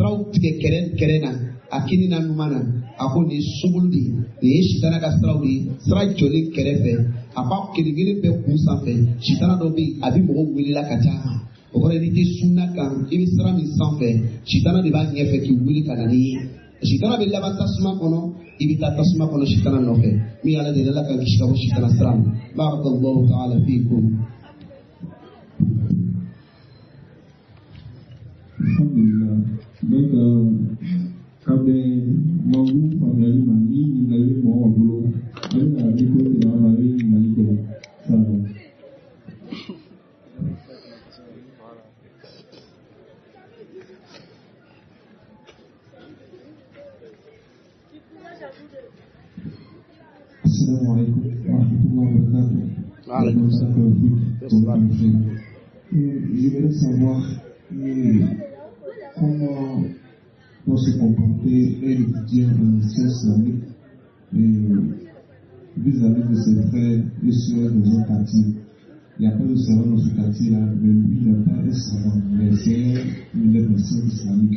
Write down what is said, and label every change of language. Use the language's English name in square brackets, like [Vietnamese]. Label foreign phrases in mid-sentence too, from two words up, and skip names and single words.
[Bambara] siraw tigɛ kɛrɛn na a kini na ɲuman na a ko nin ye subulu de ye nin ye sitana ka siraw de ye sira jɔlen kɛrɛfɛ a ko a kelen-kelen bɛɛ kun sanfɛ sitana dɔ bɛ yen a bɛ mɔgɔw welela ka ca o kɔrɔ n'i tɛ sunna kan i bɛ sira min sanfɛ sitana de b'a ɲɛfɛ k'i wuli ka na n'i ye sitana bɛ laban tasuma kɔnɔ i bɛ taa tasuma kɔnɔ sitana nɔfɛ min ala de ala ka kisi ka bɔ sitana sira ma [Arabic] بارك الله تعالى فيكم. الحمد لله. [Bambara] Donc ka bɛn mawudu faamuyali ma ni ɲininkali bɛ mɔgɔ bolo a bɛ na micro tigɛ a ma a bɛ ɲininkali kɛ [Arabic] السلام عليكم ورحمة الله وبركاته. عليكم السلام. [French] Je voudrais savoir comment doit se comporter un étudiant en sciences islamiques vis-à-vis de ses frères et sœurs dans un quartier. Il n'y a pas de savant dans ce quartier-là, mais lui il n'a pas un savant, mais c'est un élève en sciences islamiques.